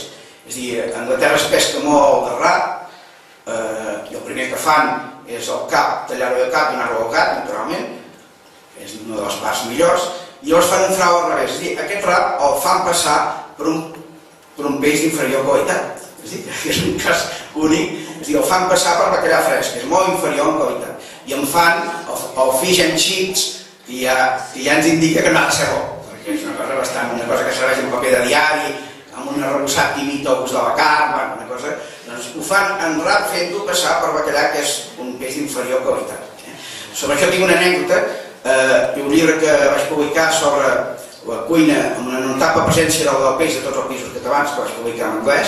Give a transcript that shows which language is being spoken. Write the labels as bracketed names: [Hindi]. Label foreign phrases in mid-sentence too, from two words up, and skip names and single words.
[Catalan] És a dir, a Anglaterra es pesca molt de rap, i el primer que fan és el cap, tallar-ho de cap i donar-ho al gat, naturalment, és una de les parts millors, i llavors fan un frau al revés. És a dir, aquest rap el fan passar per un peix d'inferior qualitat. És a dir, que és un cas únic. És a dir, el fan passar per bacallà fresc, que és molt inferior en qualitat. I en fan el [English] fish and chips, [Catalan] que ja ens indica que no ha de ser bo, perquè és una cosa que serveix en paper de diari, amb un arrebossat que imita el gust de la carn, una cosa... Doncs ho fan en rap fent-ho passar per bacallà, que és un peix d'inferior qualitat. Sobre això tinc una anècdota, i un llibre que vaig publicar sobre la cuina, amb una notable presència del peix de tots els països catalans, que vaig publicar en anglès.